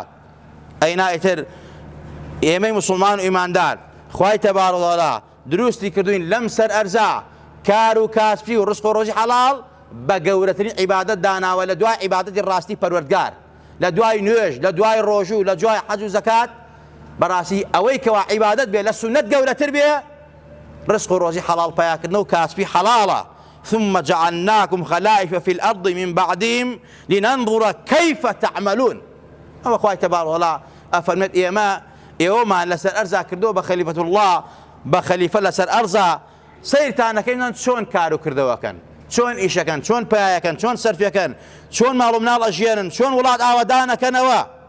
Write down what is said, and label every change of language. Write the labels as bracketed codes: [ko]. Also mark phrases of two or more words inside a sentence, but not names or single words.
[ckb] ئەینا ئیتر ئێمەی موسڵمان و ئیماندار خوای [ar] تەبارەک و تەعالا [ckb] دروستی کردوین لەم سەر ئەرزا کار و کاسبی و ڕزق و ڕۆژی حەڵاڵ بە گەورەترین عیبادەت داناوە لە دوای عیبادەتی ڕاستی پەروەردگار، لە دوای نوێژ، لە دوای ڕۆژوو، لە دوای حەج و زەکات. بەڕاستی ئەوەی کەوا عیبادەت بێ لە سونەت گەورەتر بێ ڕزق و ڕۆژی حەڵاڵ پیاکردنە و کاسبی حەڵاڵە. [ar] ثم جعلناكم خلائف في الأرض من بعدهم لننظر كيف تعملون. [ckb] ئەوە خوای [ar] تەبارەک و تەعالا [ckb] ئەفەرمێت ئێوەمان لەسەر ئەرزا کردووە بە [ar] خەلیفەت الله، [ckb] بە خەلیفە لەسەر ئەرزا سەیرتانەکەین چۆن کار و کردەوەکەن، چۆن ئیشەکەن، چۆن پایەکەن، چۆن سەرفەکەن، چۆن ماڵ و مناڵ ئەژێنن، چۆن وڵات ئاوەدانەکەنەوە.